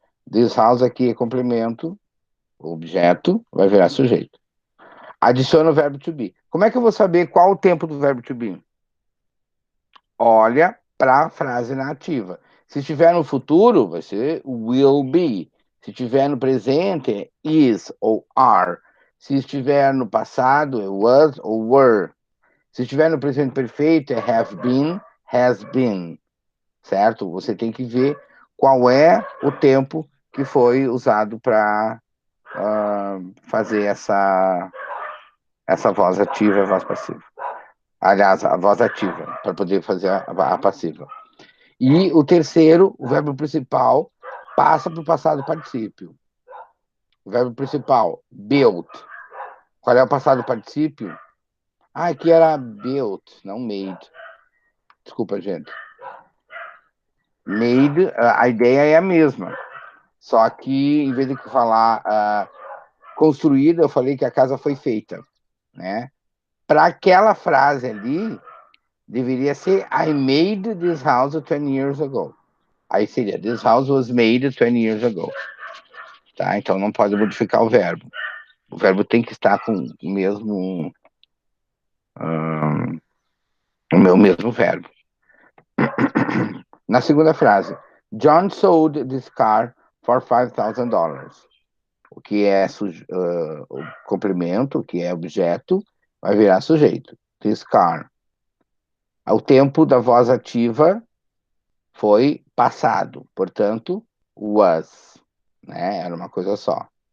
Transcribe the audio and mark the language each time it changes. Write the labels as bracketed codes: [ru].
[en] This house [pt] aqui é complemento, objeto, vai virar sujeito. Adiciona o verbo to be. Como é que eu vou saber qual o tempo do verbo to be? Olha para a frase na ativa. Se estiver no futuro, vai ser will be. Se estiver no presente, é is ou are. Se estiver no passado, é was ou were. Se estiver no presente perfeito, é have been, has been. Certo? Você tem que ver qual é o tempo que foi usado para fazer essa voz ativa e a voz passiva. Aliás, a voz ativa, para poder fazer a passiva. E o terceiro, o verbo principal, passa para o passado particípio. O verbo principal, built. Qual é o passado particípio? Aqui era built, não made. Desculpa, gente. Made, a ideia é a mesma. Só que, em vez de falar construída, eu falei que a casa foi feita, né? Para aquela frase ali, deveria ser [en] I made this house 20 years ago. [pt] Aí seria, [en] this house was made 20 years ago. [pt] Tá? Então não pode modificar o verbo. O verbo tem que estar com o mesmo, o mesmo verbo. Na segunda frase, [en] John sold this car for $5,000. [pt] O que é o complemento, o que é objeto, vai virar sujeito. [en] This car. [pt] O tempo da voz ativa foi passado, portanto, was, né? Era uma coisa só.